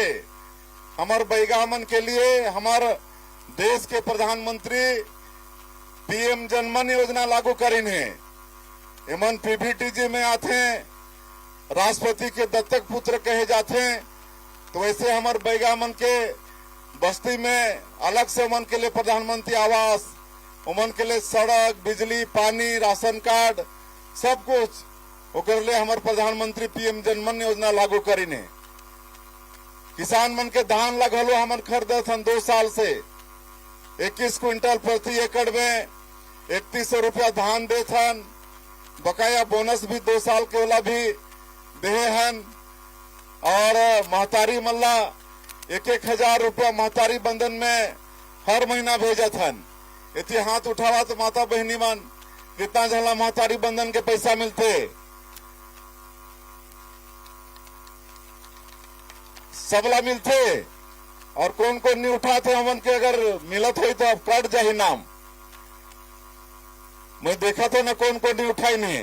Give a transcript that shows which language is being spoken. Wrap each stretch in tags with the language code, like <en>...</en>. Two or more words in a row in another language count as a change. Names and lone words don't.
<hne>हमारे बैगामन के लिए हमारे देश के प्रधानमंत्री पीएम जनमन योजना लागू करीन है। एमन पीबीटीजी में आते राष्ट्रपति के दत्तक पुत्र कहे जाते हैं, तो वैसे हमारे बैगा मन के बस्ती में अलग से उमन के लिए प्रधानमंत्री आवास, उमन के लिए सड़क, बिजली, पानी, राशन कार्ड सब कुछ ओकर लिए हमारे प्रधानमंत्री पीएम जनमन योजना लागू करीने। किसान मन के धान लगलो हमन खरीदे थन 2 साल से 21 क्विंटल प्रति एकड़ में 3100 रुपया धान दे थन। बकाया बोनस भी 2 साल के वाला भी दे हन। और महतारी मल्ला 1,000 रुपया महतारी बंधन में हर महीना भेजत हन। इति हाथ उठावा तो माता बहनी मन कितना झला महतारी बंधन के पैसा मिलते, सबला मिलते। और कौन कौन नहीं उठाते हमन के अगर मिलत हो तो अब कट जाही नाम। मैं देखा तो ना कौन कौन नहीं उठाई नहीं।</hne>